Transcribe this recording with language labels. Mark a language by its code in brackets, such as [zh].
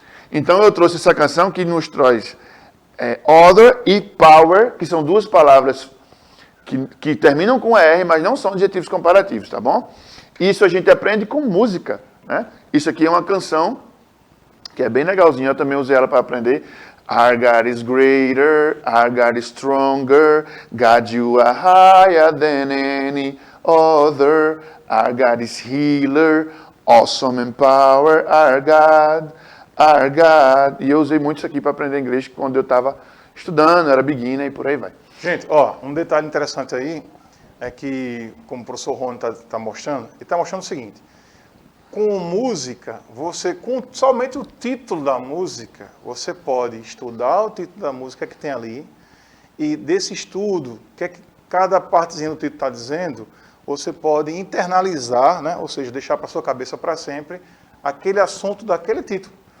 [pt] Então eu trouxe essa canção que nos traz other e power, que são duas palavras que terminam com ER, mas não são adjetivos comparativos, tá bom? Isso a gente aprende com música, né? Isso aqui é uma canção que é bem legalzinha, eu também usei ela para aprender. [en] Our God is greater, our God is stronger, God you are higher than any other, our God is healer, awesome in power, our God. [pt] E eu usei muito isso aqui para aprender inglês quando eu estava estudando, era beginner e por aí vai. Gente, ó, um detalhe interessante aí é que, como o professor Rony está mostrando, ele está mostrando o seguinte: com música, você, com somente o título da música, você pode estudar o título da música que tem ali, e desse estudo, o que é que cada partezinha do título está dizendo, você pode internalizar, né? Ou seja, deixar para sua cabeça para sempre aquele assunto daquele título.